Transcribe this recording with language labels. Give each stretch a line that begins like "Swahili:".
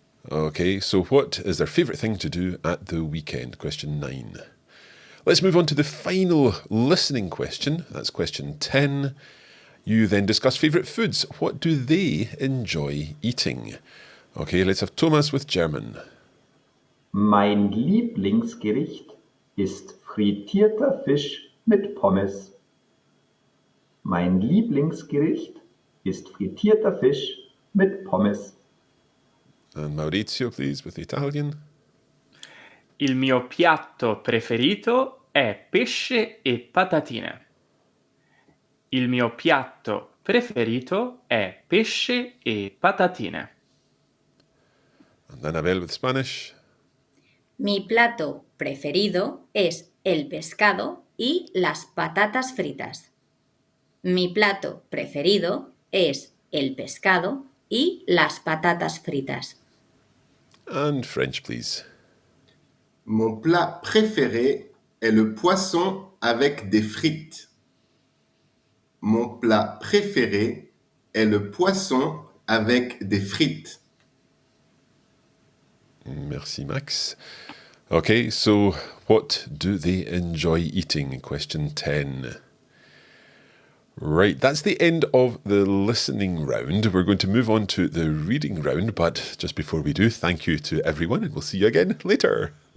English: Okay, so what is their favourite thing to do at the weekend? Question 9. Let's move on to the final listening question. That's question 10. You then discuss favourite foods. What do they enjoy eating? Okay, let's have Thomas with German.
German: Mein Lieblingsgericht ist frittierter Fisch mit Pommes. Mein Lieblingsgericht ist frittierter Fisch mit Pommes.
English: And Maurizio, please, with Italian.
Italian: Il mio piatto preferito è pesce e patatine. Il mio piatto preferito è pesce e patatine.
English: And Annabelle with Spanish.
Spanish: Mi plato preferido es el pescado y las patatas fritas. Mi plato preferido es el pescado y las patatas fritas.
English: And French, please.
French: Mon plat préféré est le poisson avec des frites. Mon plat préféré est le poisson avec des frites. Merci, Max.
English: Okay, so what do they enjoy eating? Question 10. Right, that's the end of the listening round. We're going to move on to the reading round, but just before we do, thank you to everyone, and we'll see you again later.